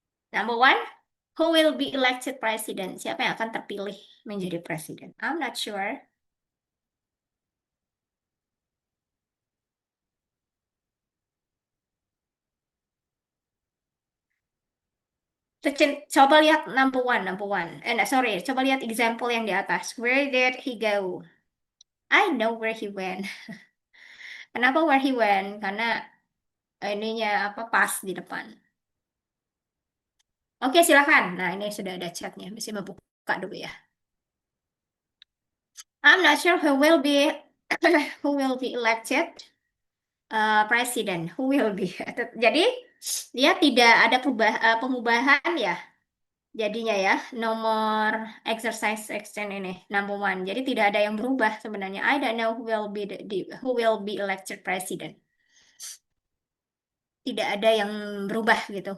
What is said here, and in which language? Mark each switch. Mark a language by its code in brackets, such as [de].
[en] Number one, who will be elected president? [id] Siapa yang akan terpilih menjadi presiden? [en] I'm not sure. [id] Coba lihat number one. [en] Nah, sorry, [id] coba lihat example yang di atas. [en] Where did he go? I know where he went. Kenapa where he went? Karena [id] ininya apa pas di depan. Oke, silakan. Nah, ini sudah ada chatnya. Mesti membuka dulu ya. [en] I'm not sure who will be who will be elected president. Who will be? [id] Jadi dia tidak ada pengubahan ya. Jadinya ya nomor exercise action ini number one. Jadi tidak ada yang berubah sebenarnya. [en] I don't know who will be elected president. [id] Tidak ada yang berubah gitu.